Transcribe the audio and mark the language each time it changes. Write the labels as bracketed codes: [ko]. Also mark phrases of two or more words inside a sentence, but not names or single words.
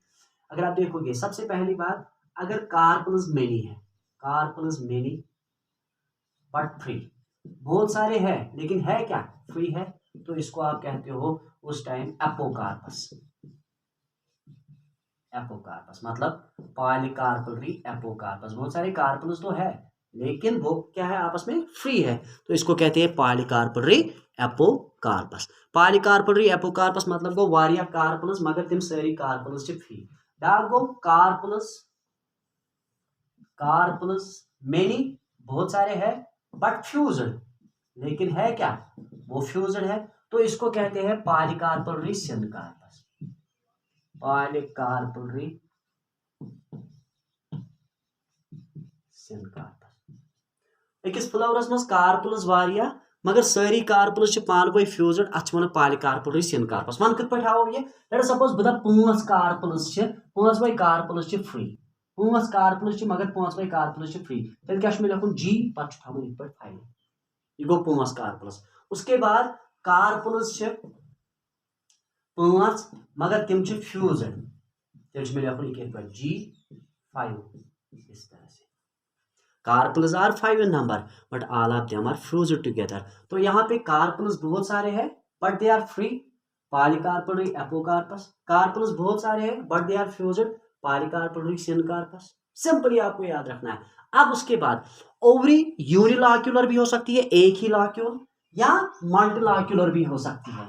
[hi] अगर आप देखोगे सबसे पहली बात, अगर [en] carpels many [hi] है, [en] carpels many but free, [hi] बहुत सारे हैं लेकिन है क्या? फ्री है, तो इसको आप कहते हो उस टाइम एपोकार्पस। एपोकार्पस मतलब पॉलीकार्पलरी एपोकार्पस। बहुत सारे कार्पल्स तो है लेकिन वो क्या है? आपस में फ्री है, तो इसको कहते हैं पॉलीकार्पलरी एपोकार्पस। [ks] पॉलीकार्पल एपोकार्पस मतलब गो वारिया कार्पल्स मगर तिम सारी कार्पल्स च फ्री। [hi] डाक गो कार्पल्स, [en] carpels many [hi] बहुत सारे हैं [en] but fused, [hi] लेकिन है क्या वो फ्यूज्ड है, तो इसको कहते हैं पॉलीकार्पल सिनकार्पस। पॉलीकार्पल सिनकार्पस। [ks] अकिस फ्लावरस मज कार्पल्स वारिया मगर सारी कार्पल्स पान पे फ्यूज्ड, अत वन पॉलीकार्पल सिनकार्पस। वन कित पे आओ ये, [en] let suppose [ks] बह दप 5 कार्पल्स, 5 कार्पल्स फ्री, 5 कार्पल्स मगर 5 कार्पल्स फ्री, तेल क्या लिखुन जी पत थो इत पे फाइल, ये गो 5 कार्पल्स। उसके बाद कार्पल्स 5 मगर तिम फ्यूज्ड, तेल मे लिखुन ये जी 5, [hi] इस तरह से। [en] carpels are 5 in number but all of them are fused together. [hi] तो यहाँ पे कार्पल्स बहुत सारे हैं [en] but they are free, [hi] पॉलीकार्पल एपोकार्पस। कार्पल्स बहुत सारे हैं [en] but they are fused, [hi] पॉलीकार्पल सिनकार्पस। सिंपली आपको याद रखना है। अब उसके बाद ओवरी यूनिलॉक्यूलर भी हो सकती है, एक ही लॉक्यूल, या मल्टीलॉक्यूलर भी हो सकती है।